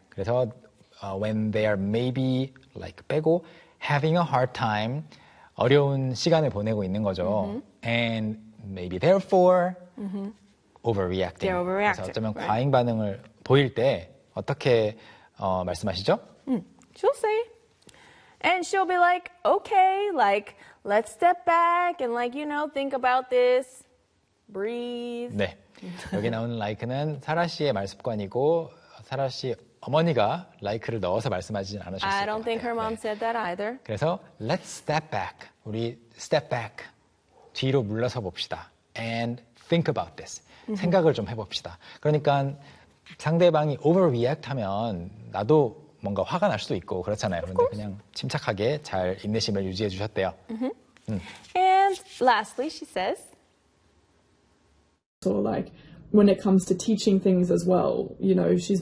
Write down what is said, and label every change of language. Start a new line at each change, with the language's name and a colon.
Korean: 그래서
English: when they are maybe like
Korean: 빼고
English: having a hard time
Korean: 어려운 시간을 보내고 있는 거죠. Mm-hmm.
English: And maybe therefore mm-hmm. overreacting. They're overreacting.
Korean: 그래서 어쩌면
English: right.
Korean: 과잉 반응을 보일 때 어떻게 말씀하시죠?
English: She'll say. And she'll be like, okay, like let's step back and like you know think about this. Breathe.
Korean: 네. 여기 나온 like는 사라 씨의 말 습관이고 사라 씨 어머니가 like를 넣어서 말씀하지는 않으셨을 것 같아요.
English: I don't think her mom
Korean: 네.
English: said that either.
Korean: 그래서
English: let's step back.
Korean: 우리
English: step back.
Korean: 뒤로 물러서 봅시다.
English: And think about this.
Korean: 생각을 좀 해봅시다. 그러니까 상대방이 overreact하면 나도 뭔가 화가 날 수도 있고 그렇잖아요. 그런데 그냥 침착하게 잘 인내심을 유지해 주셨대요.
English: And lastly, she says, Or like when it comes to teaching things as well. You know, she's very